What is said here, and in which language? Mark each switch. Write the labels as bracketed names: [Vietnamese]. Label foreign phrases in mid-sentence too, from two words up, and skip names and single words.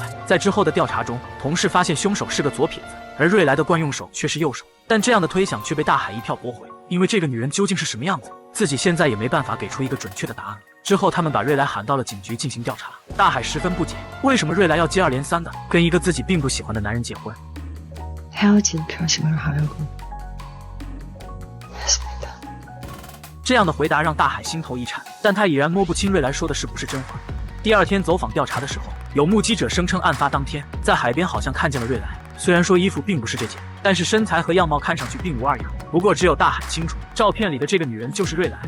[Chinese] 在之后的调查中，同事发现凶手是个左撇子，而瑞来的惯用手却是右手，但这样的推想却被大海一票驳回，因为这个女人究竟是什么样子，自己现在也没办法给出一个准确的答案。之后他们把瑞来喊到了警局進行调查，大海十分不解，为什么瑞来要接二连三的跟一个自己并不喜欢的男人结婚。 [Korean] 헤어진 표식을 하려고 했습니다。 [Chinese] 这样的回答让大海心头一颤，但他已然摸不清瑞来说的是不是真话。第二天走访调查的时候，有目击者声称案发当天在海边好像看见了瑞来，虽然说衣服并不是这件，但是身材和样貌看上去并无二样。不过只有大海清楚，照片里的这个女人就是瑞来。